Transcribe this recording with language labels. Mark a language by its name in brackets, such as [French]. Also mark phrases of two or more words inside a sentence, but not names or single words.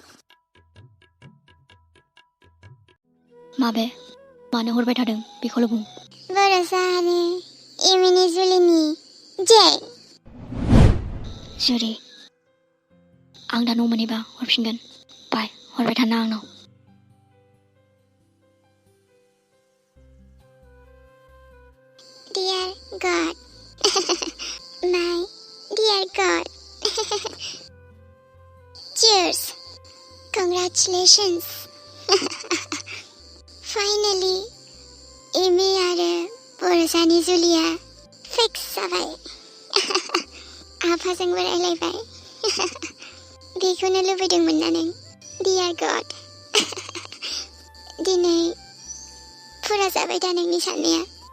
[Bodo] माबे? मानो हरबाय थादों बेखौल' बुं। बर'सा आरो एमिनि जुलिनि जे। जुरि, आं दा न' मोनहैबा हरफिनगोन। बाय, हरबाय थाना आंनाव। [English] Dear God, my dear God. Cheers. Congratulations. Finally, [Bodo] एमि आरो बर'सानि जुलिया फिक्स जाबाय। आफाजोंबो रायलायबाय। बेखौनो लुबैदोंमोन ना नों? Dear God. दिनै फुरा जाबाय दा नोंनि साननाया?